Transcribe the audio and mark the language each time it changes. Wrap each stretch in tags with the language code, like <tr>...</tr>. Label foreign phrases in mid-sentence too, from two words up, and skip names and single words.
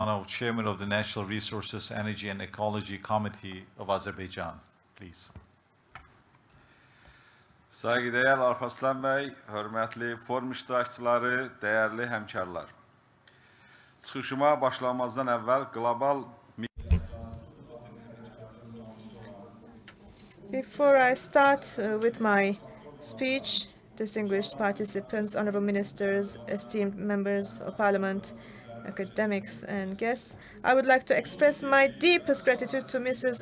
<en>Chairman of the National Resources, Energy and Ecology Committee of Azerbaijan, please.</en> <az>Saygıdeğer Alparslan Bey, hörmətli forum iştirakçıları, değerli həmkarlar. Çıxışıma başlamazdan əvvəl qlobal</az> <en>Before I start with my speech, distinguished participants, honorable ministers, esteemed members of parliament, academics and guests, I would like to express my deepest gratitude to Mrs.</en>